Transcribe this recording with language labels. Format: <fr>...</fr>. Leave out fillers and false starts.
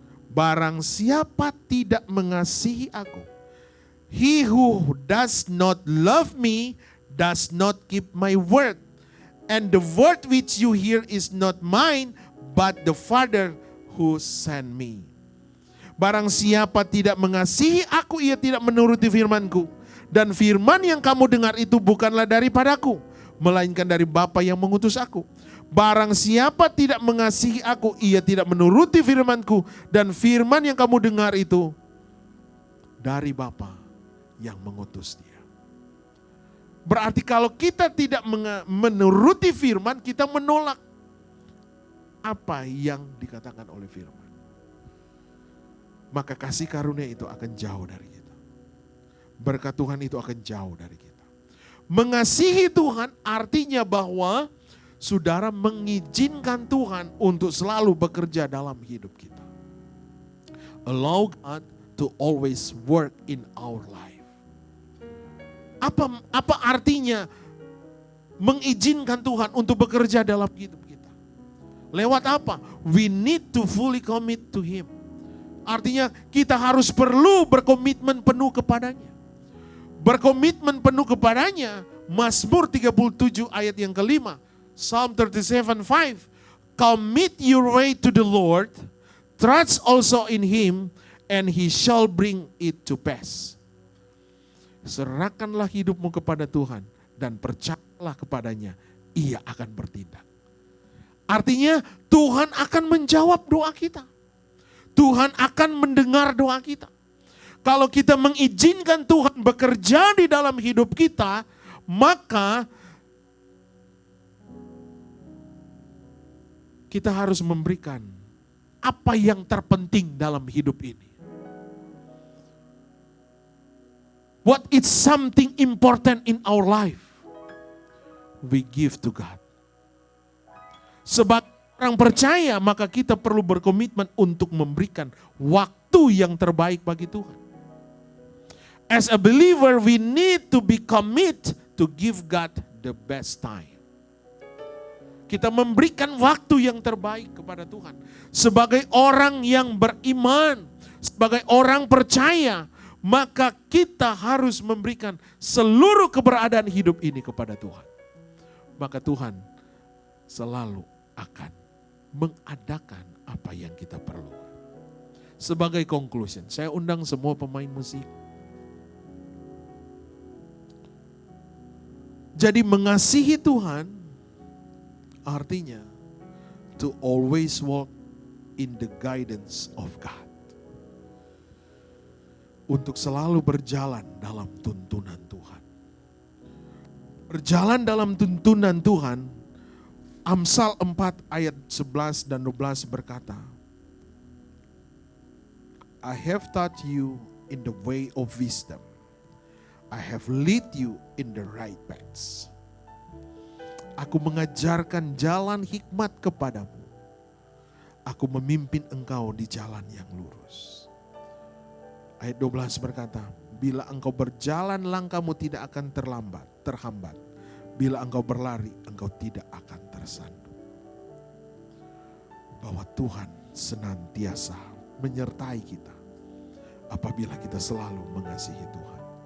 <id>Barang siapa tidak mengasihi aku,</id> <en>he who does not love me does not keep my word. And the word which you hear is not mine, but the Father who sent me.</en> <id>Barang siapa tidak mengasihi aku, ia tidak menuruti firman-Ku. Dan firman yang kamu dengar itu bukanlah daripadaku, melainkan dari Bapa yang mengutus aku. Barang siapa tidak mengasihi aku, ia tidak menuruti firman-Ku. Dan firman yang kamu dengar itu dari Bapa yang mengutus dia. Berarti kalau kita tidak menuruti firman, kita menolak apa yang dikatakan oleh firman. Maka kasih karunia itu akan jauh dari kita. Berkat Tuhan itu akan jauh dari kita. Mengasihi Tuhan artinya bahwa saudara mengizinkan Tuhan untuk selalu bekerja dalam hidup kita.</id> <en>Allow God to always work in our life.</en> <id>Apa artinya mengizinkan Tuhan untuk bekerja dalam hidup kita? Lewat apa?</id> <en>We need to fully commit to Him.</en> <id>Artinya kita harus perlu berkomitmen penuh kepadanya. Berkomitmen penuh kepadanya. Mazmur 37 ayat yang kelima.</id> <en>Psalm 37:5. Commit your way to the Lord. Trust also in Him. And He shall bring it to pass.</en> <id>Serahkanlah hidupmu kepada Tuhan. Dan percayalah kepadanya. Ia akan bertindak. Artinya Tuhan akan menjawab doa kita. Tuhan akan mendengar doa kita. Kalau kita mengizinkan Tuhan bekerja di dalam hidup kita, maka kita harus memberikan apa yang terpenting dalam hidup ini.</id> <en>What is something important in our life? We give to God.</en> <id>Sebagai orang percaya, maka kita perlu berkomitmen untuk memberikan waktu yang terbaik bagi Tuhan.</id> <en>As a believer, we need to be committed to give God the best time.</en> <id>Kita memberikan waktu yang terbaik kepada Tuhan. Sebagai orang yang beriman, sebagai orang percaya, maka kita harus memberikan seluruh keberadaan hidup ini kepada Tuhan. Maka Tuhan selalu akan mengadakan apa yang kita perlukan. Sebagai</id> <en>conclusion,</en> <id>saya undang semua pemain musik. Jadi mengasihi Tuhan artinya</id> <en>to always walk in the guidance of God.</en> <id>Untuk selalu berjalan dalam tuntunan Tuhan. Berjalan dalam tuntunan Tuhan, Amsal 4 ayat 11 dan 12 berkata,</id> <en>I have taught you in the way of wisdom. I have lead you in the right paths.</en> <id>Aku mengajarkan jalan hikmat kepadamu. Aku memimpin engkau di jalan yang lurus. Ayat 12 berkata, bila engkau berjalan langkahmu tidak akan terhambat. Bila engkau berlari, engkau tidak akan tersandung. Bahwa Tuhan senantiasa menyertai kita apabila kita selalu mengasihi Tuhan.</id>